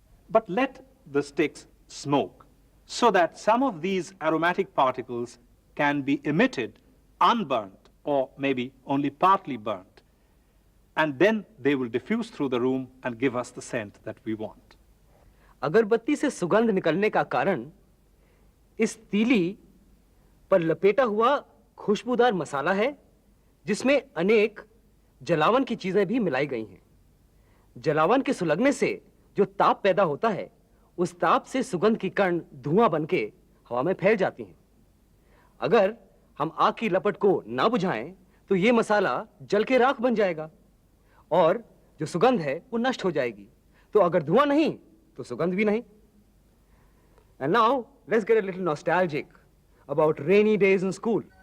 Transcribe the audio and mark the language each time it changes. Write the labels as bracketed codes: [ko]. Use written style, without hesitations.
[en] But let the sticks smoke so that some of these aromatic particles can be emitted unburnt or maybe only partly burnt. And then they will diffuse through the room and give us the scent that we want. [hi] अगरबत्ती से सुगंध निकलने का कारण इस तीली पर लपेटा हुआ खुशबूदार मसाला है जिसमें अनेक जलावन की चीजें भी मिलाई गई हैं। जलावन के सुलगने से जो ताप पैदा होता है उस ताप से सुगंध की कण धुआं बनके हवा में फैल जाती हैं। अगर हम आग की लपट को ना बुझाएं तो ये मसाला जल के राख बन जाएगा और जो सुगंध है वो नष्ट हो जाएगी। तो अगर धुआं नहीं तो सुगंध भी नहीं। [en] And now let's get a little nostalgic about rainy days in school.